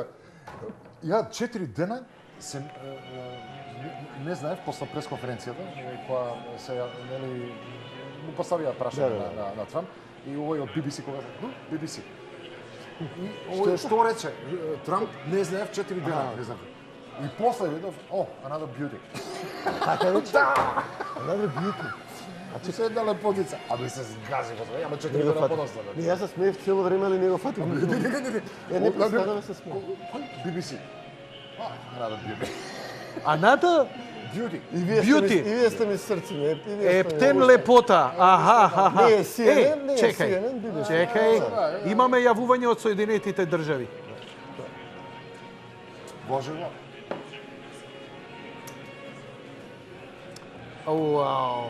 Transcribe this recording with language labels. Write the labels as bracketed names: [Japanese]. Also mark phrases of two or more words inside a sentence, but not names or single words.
[Macedonian] Ја 4 дена се не знаев после пресконференцијата која се нели му поставија прашање на Трамп и овој од BBC кога BBC. И овој што рече Трамп не знаев 4 дена, не знаев. И после видов, [English] another beauty. [Macedonian] Така рече? Да. [English] Another beauty. [Macedonian] А ти се една лепотица. Абе се згази го сега, ама 4 дена подоста. Не, јас се смеев цело време, али не го фатив. Не. Ја не представам да се смеев. BBC. [English] Another beauty. Another Beauty. [Macedonian] И вие сте ми срци, не? Ептен лепота. Аха. Не е CNN, не е CNN, BBC. Чекај. Имаме јавување од Соединетите држави. Божево. Уау.